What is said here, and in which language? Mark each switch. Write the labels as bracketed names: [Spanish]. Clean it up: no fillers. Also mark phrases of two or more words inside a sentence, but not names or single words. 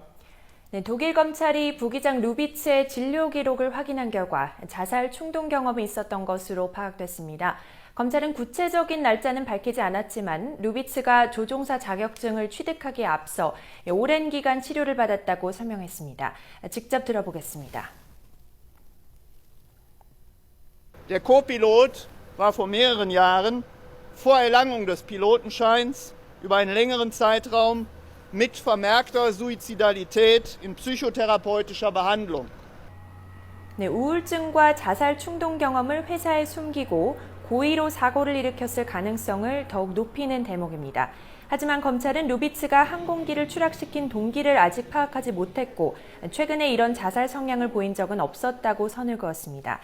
[Korean] 네, 독일 검찰이 부기장 루비츠의 진료 기록을 확인한 결과 자살 충동 경험이 있었던 것으로 파악됐습니다. 검찰은 구체적인 날짜는 밝히지 않았지만 루비츠가 조종사 자격증을 취득하기에 앞서 오랜 기간 치료를 받았다고 설명했습니다. 직접 들어보겠습니다. [German] Der Co-Pilot war vor mehreren Jahren vor Erlangung des Pilotenscheins über einen längeren Zeitraum mit vermerkter Suizidalität in psychotherapeutischer Behandlung. [Korean] 네, 우울증과 자살 충동 경험을 회사에 숨기고 고의로 사고를 일으켰을 가능성을 더욱 높이는 대목입니다. 하지만 검찰은 루비츠가 항공기를 추락시킨 동기를 아직 파악하지 못했고 최근에 이런 자살 성향을 보인 적은 없었다고 선을 그었습니다.